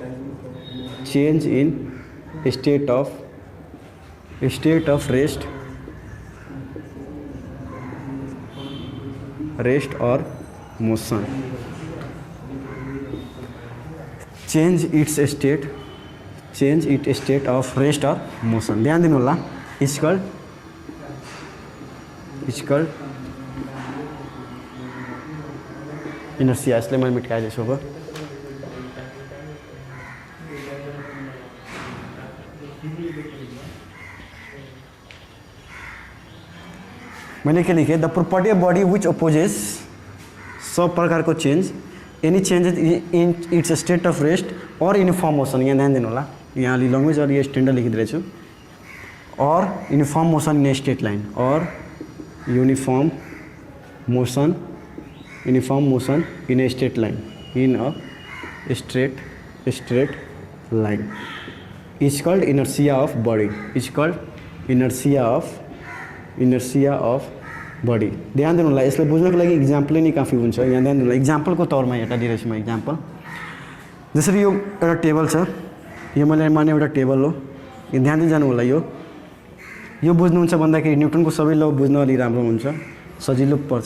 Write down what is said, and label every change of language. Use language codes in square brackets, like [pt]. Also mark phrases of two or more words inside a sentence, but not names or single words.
[en] change in state of rest और motion. change its state of rest और motion. [ne] ध्यान दिनु होला. [en] it's called inertia. [ne] यसले मैले मेटाइदिन्छु. [hi] अब मैंने के लिखे? [en] the property of body which opposes [ne] सब प्रकारको [en] चेन्ज any changes in its state of rest और uniform motion. [ne] यहाँ ध्यान दिनु होला. यहाँ लैंग्वेज [hi] और ये [ne] स्टैंडर्ड लिखिदिरहेछु. [en] और uniform motion in straight line और uniform motion, uniform motion in a straight line, in a straight line is called inertia of body, is called inertia of body. [ne] ध्यान दिनु होला, यसलाई बुझ्नको लागि इक्जाम्पल नै काफी हुन्छ। यहाँ ध्यान दिनु होला, इक्जाम्पलको तौरमा एउटा दिइरहेछु म इक्जाम्पल। जसरी यो एउटा टेबल छ, यो मैले माने एउटा टेबल हो, यो ध्यान दिनु जानु होला। यो बुझ्नुहुन्छ भन्दाखेरि न्युटनको सबै ल बुझ्न अलि राम्रो हुन्छ, सजिलो पर्छ।